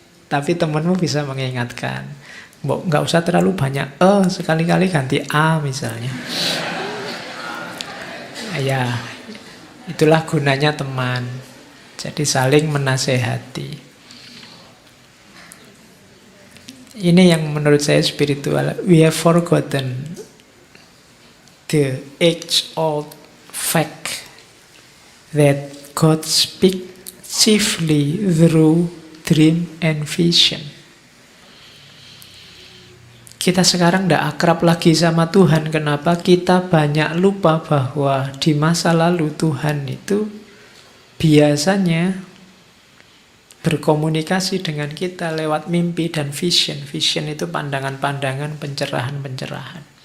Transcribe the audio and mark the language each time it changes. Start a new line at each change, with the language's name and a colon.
Indonesian: Tapi temenmu bisa mengingatkan. Nggak usah terlalu banyak sekali-kali ganti A misalnya. Ya, itulah gunanya teman. Jadi saling menasehati. Ini yang menurut saya spiritual.
English: We have forgotten the age-old fact that God speaks chiefly through dream and vision.
Indonesian: Kita sekarang tidak akrab lagi sama Tuhan. Kenapa? Kita banyak lupa bahwa di masa lalu Tuhan itu biasanya berkomunikasi dengan kita lewat mimpi dan vision. Vision itu pandangan-pandangan, pencerahan-pencerahan.